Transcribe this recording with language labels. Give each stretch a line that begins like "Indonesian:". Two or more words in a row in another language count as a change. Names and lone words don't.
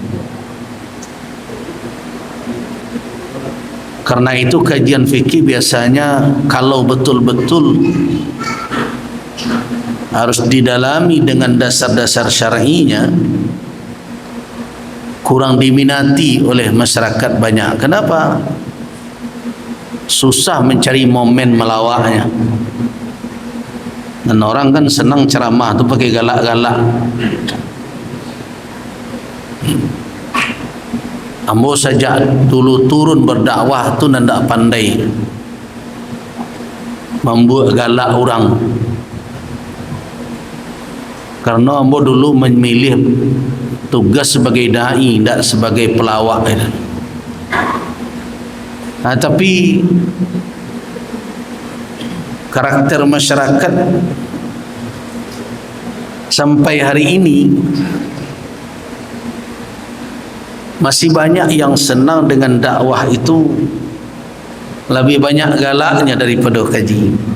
Indonesian: Karena itu kajian fikih biasanya kalau betul-betul harus didalami dengan dasar-dasar syar'inya, kurang diminati oleh masyarakat banyak. Kenapa? Susah mencari momen melawaknya.
Minangkabau: Dan orang kan senang ceramah tu pakai galak-galak. Ambo saja dulu turun berdakwah tu ndak pandai membuat galak orang.
Indonesian: Karena ambo dulu memilih tugas sebagai dai, tidak sebagai pelawak. Nah, tapi karakter masyarakat sampai hari ini masih banyak yang senang dengan dakwah itu, lebih banyak galaknya daripada kaji.